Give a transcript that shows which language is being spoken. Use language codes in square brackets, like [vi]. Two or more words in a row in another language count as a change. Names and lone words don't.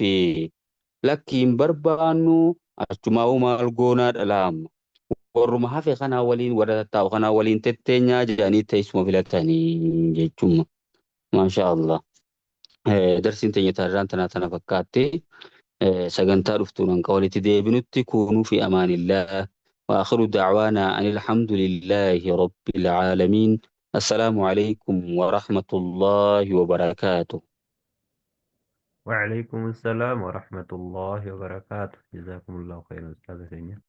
[om] lakkiin barbaannu achumaa maal goonaa dhalaama warruma hafe kanaa waliin warra tattaa'u kanaa waliin tetteenyaa jedhanii teessuma filatanii jechuun [ar] ما شاء الله [om] darsiin teenya taarraan tana fakkaatti sagantaa dhuftuun hanqa walitti deebinutti kuunuu fi amaanillah [ar] وآخر دعوانا أن الحمد لله رب العالمين السلام عليكم ورحمة الله وبركاته وعليكم السلام ورحمة الله وبركاته جزاكم الله خيرا أستاذ سينيا